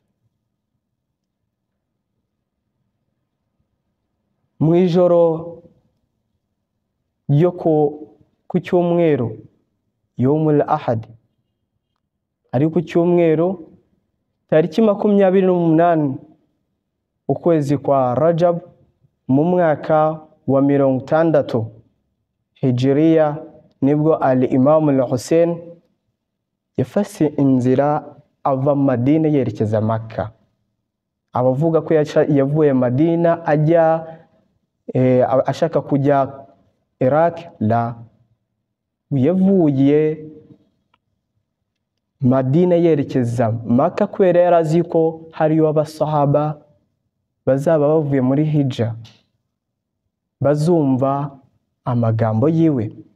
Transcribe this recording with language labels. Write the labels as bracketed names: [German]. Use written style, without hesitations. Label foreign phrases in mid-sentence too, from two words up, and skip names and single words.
[Kinyarwanda] Mu ijoro ryo ku cyumweru, [Arabic] يوم الأحد, [Kinyarwanda] ari ku cyumweru tariki 28 ukwezi kwa Rajab mu mwaka wa 60 Hijriya, nibwo al-Imam al-Hussein yafashe inzira ava Madina yerekeza Makka. Abavuga ko yavuye Madina ajya ashaka kujya Iraq, la, yavuye Madina yerekeza Makka kubera yarazi ko hariyo abasahaba bazaba bavuye muri hijja, bazumva amagambo yiwe.